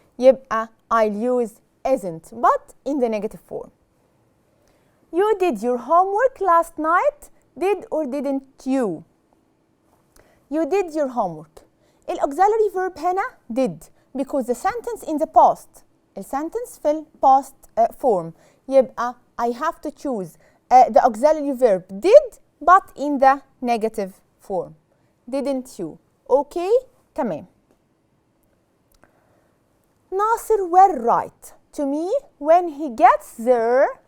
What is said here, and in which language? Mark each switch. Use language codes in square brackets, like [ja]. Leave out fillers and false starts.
[ar] يبقى [en] I'll use isn't but in the negative form. You did your homework last night. Did or didn't you? You did your homework. الauxiliary verb [ar] هنا [en] did because the sentence in the past. [ar] السنتنس في ال [en] past form. [ar] يبقى [en] I have to choose the auxiliary verb did but in the negative form. Didn't you? Okay? [ar] تمام. [en] Nasir will write to me when he gets there.